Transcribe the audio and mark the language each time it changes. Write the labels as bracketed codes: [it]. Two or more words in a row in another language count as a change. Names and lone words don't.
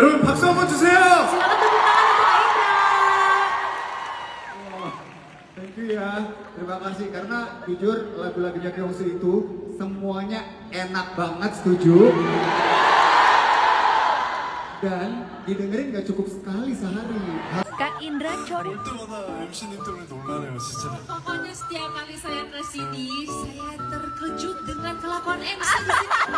[ko] 여러분 박수 한번 주세요. [id] Silakan tepuk tangan untuk Kak Indra. [en] Thank you [id] ya, terima kasih karena jujur lagu-lagunya Kyungsu itu semuanya enak banget, setuju? Dan didengerin gak cukup sekali sehari. Kak Indra Cori. [ko] 때마다 MC님 때문에 놀라네요, 진짜. [id] Pokoknya setiap kali saya kesini, saya terkejut dengan kelakuan MC di sini.